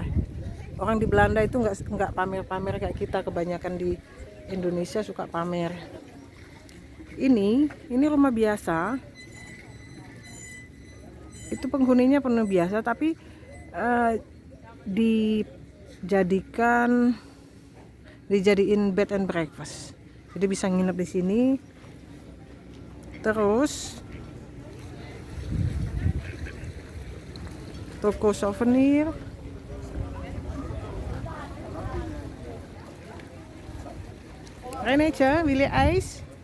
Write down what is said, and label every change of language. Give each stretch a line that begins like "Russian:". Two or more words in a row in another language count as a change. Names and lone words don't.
Indonesian: Orang di Belanda itu nggak pamer-pamer kayak kita, kebanyakan di Indonesia suka pamer. Ini rumah biasa, itu penghuninya penuh biasa, tapi dijadiin
English: bed and breakfast.
Indonesian: Jadi bisa nginep di sini. Terus toko souvenir.
Dutch: Renetje, wil je ijs?